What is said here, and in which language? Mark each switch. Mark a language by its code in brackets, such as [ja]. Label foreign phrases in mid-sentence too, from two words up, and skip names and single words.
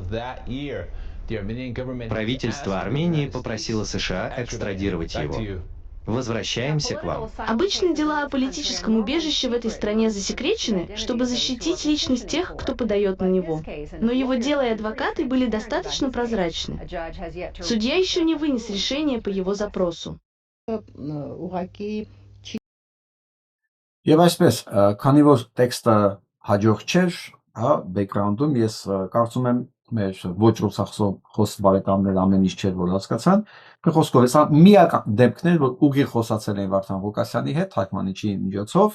[ru] Правительство Армении попросило США экстрадировать его. Возвращаемся к вам. Обычно дела о политическом убежище в этой стране засекречены, чтобы защитить личность тех, кто подает на него. Но его дело и адвокаты были достаточно прозрачны. Судья еще не вынес решение по его запросу. [hy] Եվ այսպես, քանի որ տեքստը հաջող չէր, բեքգրաունդում ես կարծում եմ մեր ոչ ռուսախոս բարեկամներ ամեն ինչ չէր որ հասկացան, խոսքով հեսա միակ դեպքներ, որ ուղիղ խոսացել են Վարդան Ղուկասյանի հետ թարգմանիչի միջոցով,